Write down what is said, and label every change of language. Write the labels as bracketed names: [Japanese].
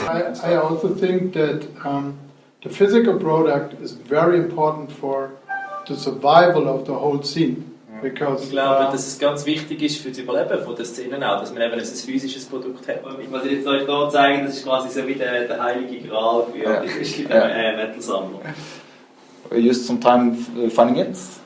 [English] I also think that the physical product is very important for the survival of the whole scene. Because, [German] ich glaube, dass es ganz wichtig ist für das Überleben von der Szene auch, dass man eben ein physisches Produkt hat. Was ich jetzt euch hier zeige, das ist quasi so wie der heilige Gral für die christlichen Metal-Sammler. [English] I used some time finding it.